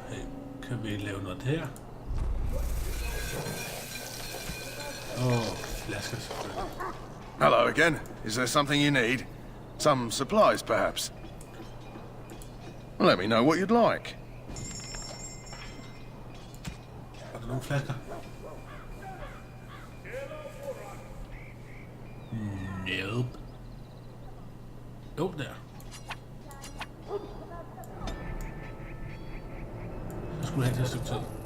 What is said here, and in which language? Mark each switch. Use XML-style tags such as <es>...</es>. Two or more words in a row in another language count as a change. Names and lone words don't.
<da>Hey, kan vi lave noget her? Flasker selvfølgelig.</da> <en>Hello again. Is there something you need? Some supplies, perhaps? Let me know what you'd like.</en> <da>Har du nogle flasker?</da> <en>Nope.</en> <da>Jo, der. Så skulle du have det et stykke tid.</da>